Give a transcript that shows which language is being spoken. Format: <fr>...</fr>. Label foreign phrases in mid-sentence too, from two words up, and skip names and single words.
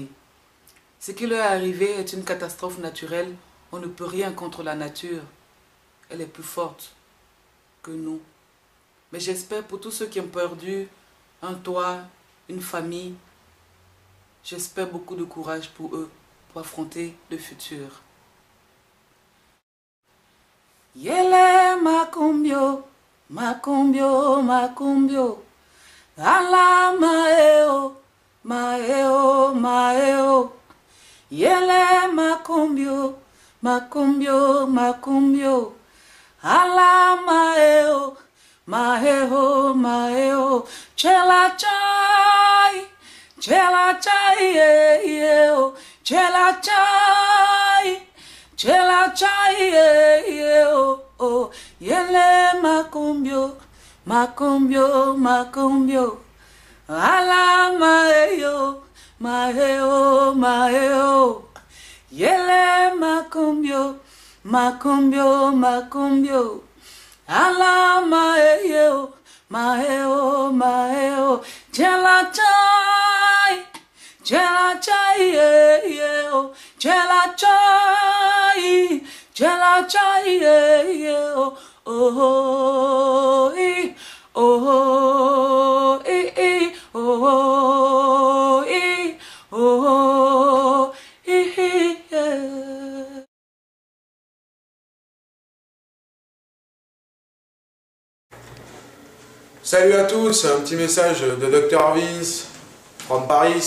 <fr>Ce qui leur est arrivé est une catastrophe naturelle. On ne peut rien contre la nature. Elle est plus forte que nous. Mais j'espère pour tous ceux qui ont perdu un toit, une famille, j'espère beaucoup de courage pour eux, pour affronter le futur. Yele makumbio. Makumbio, makumbio, ala maeo, maeo, maeo. Yele makumbio, makumbio, makumbio, ala maeo, maeo, maeo. Chela chai, yeo, chela chai, yeo. Oh, yele makumbio, makumbio, makumbio, ala maeo, maeo, maeo. Yele makumbio, makumbio, makumbio, ala maeo, maeo, maeo. Chela chai, yeo, chela chai. Chela chai, oh, oh, oh, oh, oh, Salut à tous, un petit message de Dr Vince</fr> <en>from Paris.</en>